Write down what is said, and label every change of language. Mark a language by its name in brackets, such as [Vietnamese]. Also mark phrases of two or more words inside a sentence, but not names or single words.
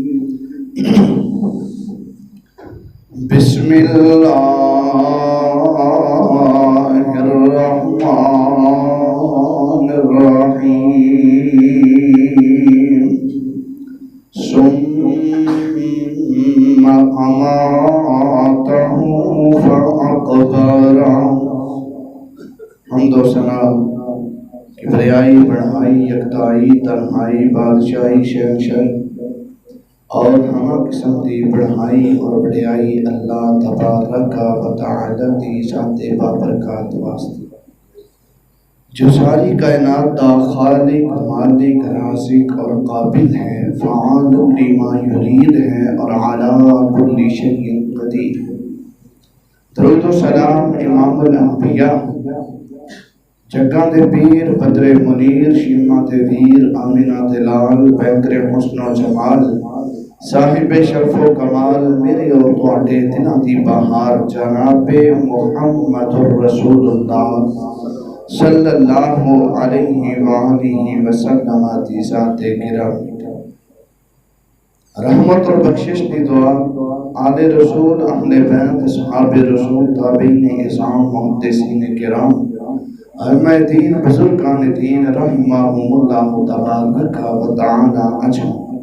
[Arabic] بسم الله الرحمن الرحيم. ثم أماته فأقبره. [Punjabi] حمد و ثنا کبریائی بڑھائی یکتائی تنہائی بادشاہی شہنشاہی اور ہمہ قسم دی بڑھائی اور بڑھائی [Arabic] اللہ تبارک و تعالی [Punjabi] دی ذات بابرکات واسطے جو ساری کائنات دا خالق مالک رازق اور قابل ہے، [Arabic] فعال لما یرید [Punjabi] ہے اور [Arabic] علی کل شیء قدیر [Punjabi] ہے. درود و سلام [Arabic] امام الانبیاء [Punjabi] جگاں دے پیر بدر منیر شیمہ دے ویر آمینہ دے لال بینکر حسن و جمال صاحب شرف و کمال میرے اور تواڈے دناں دی بہار جناب محمد رسول اللہ [Arabic] صلی اللہ علیہ وآلہ وسلم [Punjabi] دی ذات گرامی. رحمت اور بخشش دی دعا آل رسول اہل بیت اصحاب رسول تابعین اعظام محدثین کرام ائمہ دین بزرگان دین [Arabic] رحمہم اللہ تبارک و تعالی اجمعین.